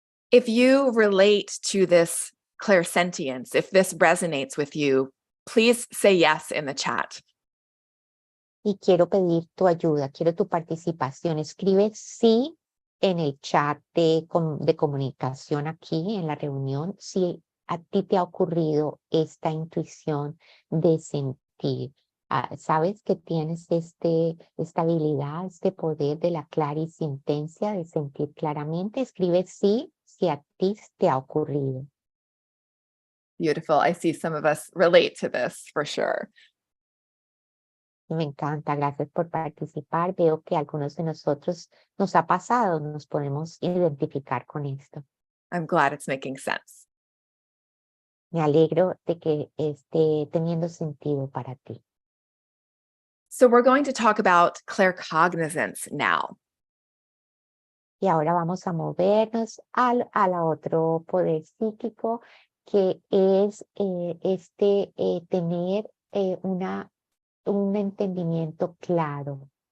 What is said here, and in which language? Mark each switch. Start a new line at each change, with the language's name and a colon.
English: If you relate to this clairsentience, if this resonates with you, please say yes in the chat.
Spanish: Y quiero pedir tu ayuda, quiero tu participación. Escribe sí en el chat de comunicación aquí en la reunión, si a ti te ha ocurrido esta intuición de sentir. Sabes que tienes esta habilidad, este poder de la clarisentencia, de sentir claramente. Escribe sí si a ti te ha ocurrido.
English: Beautiful. I see some of us relate to this for sure.
Spanish: Me encanta, gracias por participar. Veo que a algunos de nosotros nos ha pasado, nos podemos identificar con esto.
English: I'm glad it's making sense.
Spanish: Me alegro de que esté teniendo sentido para ti.
English: So we're going to talk about claircognizance now.
Spanish: Y ahora vamos a movernos al otro poder psíquico, que es tener un entendimiento claro.